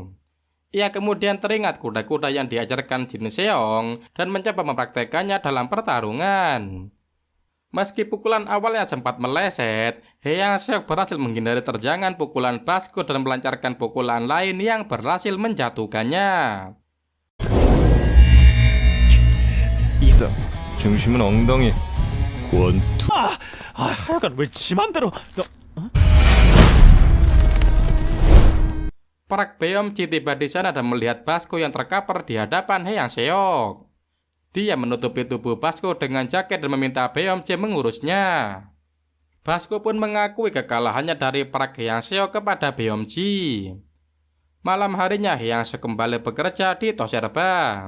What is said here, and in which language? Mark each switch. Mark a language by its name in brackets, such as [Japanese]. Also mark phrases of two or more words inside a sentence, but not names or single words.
[Indonesian] Ia kemudian teringat kuda-kuda yang diajarkan Jin Seong dan mencoba mempraktekannya dalam pertarungan. Meski pukulan awalnya sempat meleset, Hyang Seok berhasil menghindari terjangan pukulan Basku dan melancarkan pukulan lain yang berhasil menjatuhkannya. [Korean] 이사 중심은 엉덩이 권투. 하여간 왜 지 맘대로 [Indonesian] Park Beom J tiba di sana dan melihat Basku yang terkapar di hadapan Hyang Seok. Dia menutupi tubuh Basku dengan jaket dan meminta Beom J mengurusnya. Basku pun mengakui kekalahannya dari Park Hyang Seok kepada Beom J. Malam harinya Hyang Seok kembali bekerja di Toserba.